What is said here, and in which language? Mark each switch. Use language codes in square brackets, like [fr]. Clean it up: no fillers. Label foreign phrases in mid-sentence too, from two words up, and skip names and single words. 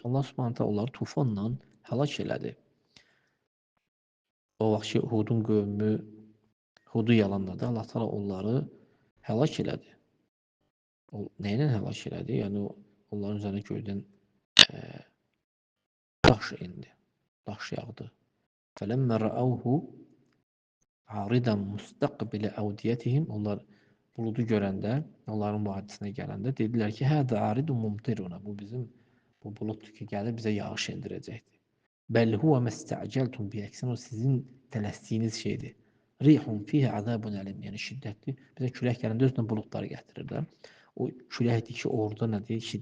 [ar] الله سبحانه تعالى [az] onları tufanla həlak elədi. O vaxt ki, Hudun qövmü Hudu yalanladı. [ar] الله تعالى [az] onları həlak elədi. O nə ilə həlak elədi? Yəni onların üzərinə göydən daş indi. Daş yağdı. [ar] فَلَمَّا رَأَوْهُ عَارِضًا مُسْتَقْبِلَ أَوْدِيَتِهِمْ. [az] Onlar buludu görəndə, onların vadisinə gələndə dedilər ki, [ar] "هذا عارض ممطرنا." [az] Bu bizim bu buluddur ki, gəlib bizə yağış endirəcəkdir. [ar] "بل هو ما استعجلتم به." [az] Əksinə o sizin tələsdiyiniz şeydir. [ar] "ريح فيه عذاب أليم." [az] Yəni şiddətli, bizə külək gələndə özündən buludlar gətirirlər. O küləkdir ki, orada nədir?